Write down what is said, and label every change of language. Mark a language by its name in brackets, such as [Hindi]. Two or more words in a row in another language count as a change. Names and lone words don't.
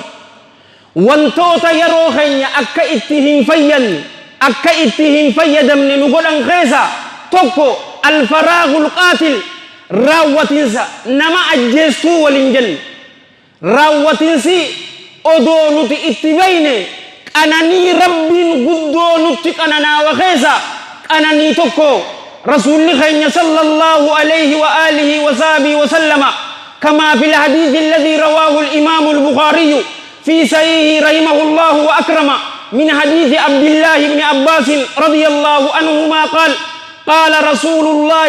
[Oromo] wantoota yeroo keenya akka itti hin fayyanne akka itti hin fayyadamne nu godhan keessa tokko [Arabic] الفراغ القاتل [Oromo] raawwatinsa nama ajjeestuu waliin jenne raawwatinsi odoo nuti itti bayne qananii rabbiin guddoo nutti qananaawa keessa qananii tokko rasuulli keenya [Arabic] صلى الله عليه وآله وصحبه وسلم كما في الحديث الذي رواه الإمام البخاري في صحيحه رحمه الله وأكرم من حديث عبد الله بن عباس رضي الله عنهما قال قال رسول الله